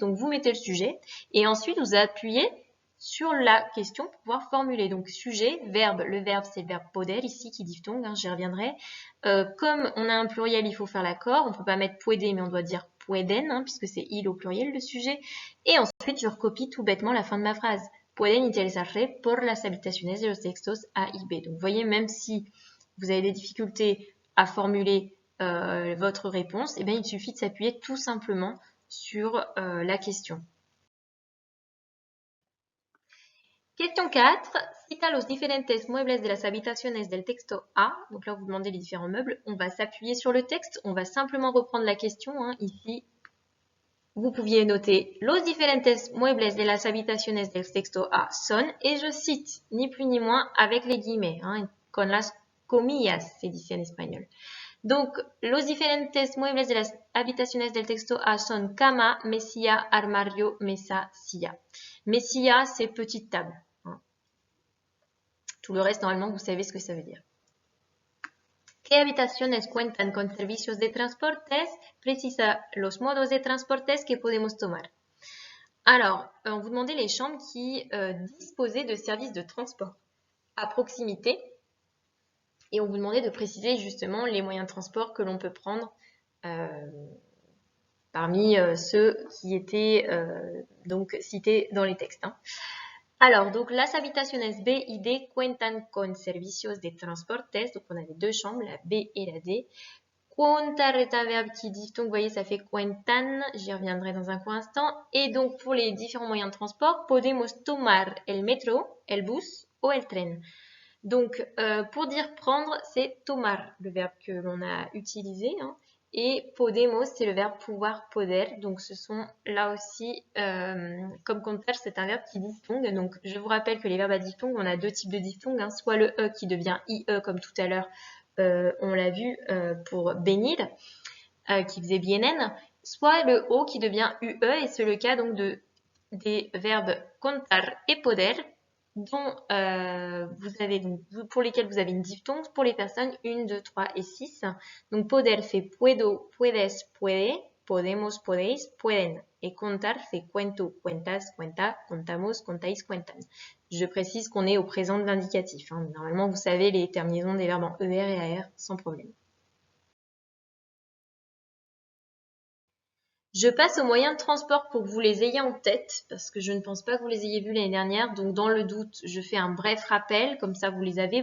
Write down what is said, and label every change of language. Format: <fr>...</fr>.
<fr>Donc, vous mettez le sujet et ensuite, vous appuyez sur la question pour pouvoir formuler. Donc, sujet, verbe, le verbe, c'est le verbe poder ici qui diphtongue, j'y reviendrai. Comme on a un pluriel, il faut faire l'accord. On ne peut pas mettre puede, mais on doit dire pueden, puisque c'est il au pluriel, le sujet. Et ensuite, je recopie tout bêtement la fin de ma phrase.</fr> <es>Pueden interesarse por las habitaciones de los textos A y B.</es> <fr>Donc, vous voyez, même si vous avez des difficultés à formuler votre réponse, eh bien, il suffit de s'appuyer tout simplement sur la question. Question 4.</fr> <es>Cita los diferentes muebles de las habitaciones del texto A.</es> <fr>Donc là, vous demandez les différents meubles. On va s'appuyer sur le texte. On va simplement reprendre la question. Ici, vous pouviez noter</fr> <es>los diferentes muebles de las habitaciones del texto A son,</es> <fr>et je cite, ni plus ni moins, avec les guillemets,</fr> <es>con las comillas,</es> <fr>c'est dit en espagnol. Donc,</fr> <es>los diferentes muebles de las habitaciones del texto A son cama, mesilla, armario, mesa, silla.</es> <fr>Mesilla, c'est petite table. Tout le reste, normalement, vous savez ce que ça veut dire.</fr> <es>¿Qué habitaciones cuentan con servicios de transportes? Precisa los modos de transportes que podemos tomar.</es> <fr>Alors, on vous demandait les chambres qui disposaient de services de transport à proximité. Et on vous demandait de préciser justement les moyens de transport que l'on peut prendre parmi ceux qui étaient donc cités dans les textes. Alors, donc,</fr> <es>las habitaciones B y D cuentan con servicios de transportes.</es> <fr>Donc, on avait deux chambres, la B et la D. Contar est un verbe qui dit, donc, vous voyez, ça fait cuentan. J'y reviendrai dans un court instant. Et donc, pour les différents moyens de transport,</fr> <es>podemos tomar el metro, el bus ou el tren.</es> <fr>Donc, pour dire prendre, c'est tomar, le verbe que l'on a utilisé. Et podemos, c'est le verbe pouvoir, poder. Donc, ce sont là aussi, comme contar, c'est un verbe qui diphtongue. Donc, je vous rappelle que les verbes à diphtongue, on a deux types de diphtongues. Soit le E qui devient IE, comme tout à l'heure, on l'a vu pour venir, qui faisait vienen. Soit le O qui devient UE, et c'est le cas donc des verbes contar et poder, dont vous avez donc, pour lesquels vous avez une diphtongue pour les personnes 1, 2, 3 et 6. Donc poder fait puedo, puedes, puede, podemos, podéis, pueden. Et contar fait cuento, cuentas, cuenta, contamos, contáis, cuentan. Je précise qu'on est au présent de l'indicatif. Normalement, vous savez les terminaisons des verbes en ER et AR sans problème. Je passe aux moyens de transport pour que vous les ayez en tête, parce que je ne pense pas que vous les ayez vus l'année dernière. Donc, dans le doute, je fais un bref rappel, comme ça vous les avez.</fr>